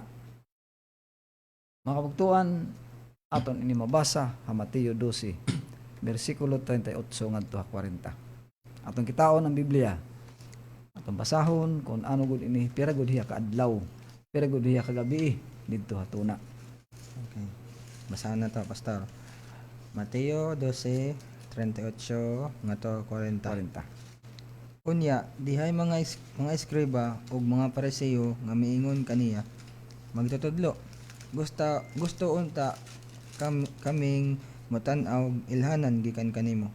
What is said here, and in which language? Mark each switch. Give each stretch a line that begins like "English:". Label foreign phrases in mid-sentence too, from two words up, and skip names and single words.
Waray: Makabugtuan aton ini mabasa ha Mateo 12 bersikulo 38 ngadto 40. Aton kitaon ang Biblia. Aton basahon kung ano gud ini pira gud hiya ka adlaw, pira gud hiya ka gabi didto hatuna. Okay. Basahan na to, Pastor. Mateo 12:38 ngadto 40. 40.
Cebuano: Unya, dihay mga eskriba ug mga Pariseo nga miingon kaniya, magtutudlo. Gusto unta kaming mutan-aw ilhanan gikan kanimo.